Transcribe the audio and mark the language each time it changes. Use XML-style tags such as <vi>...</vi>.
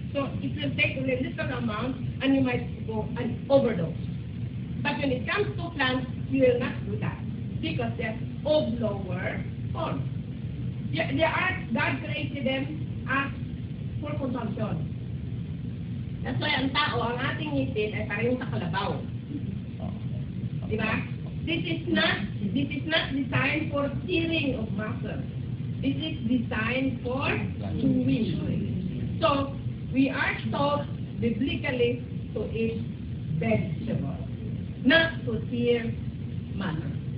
<en>So, it will take a little amount and you might go and overdose. But when it comes to plants, you will not do that. Because they're of lower form. God created them as for consumption. That's why</en> <tl>ang tao, ang ating ngipin ay parehong sa kalabaw. Di ba?</tl> <en>This is not designed for tearing of muscle. This is designed for chewing. So, we are taught biblically to eat vegetables, not to tear muscle.</en>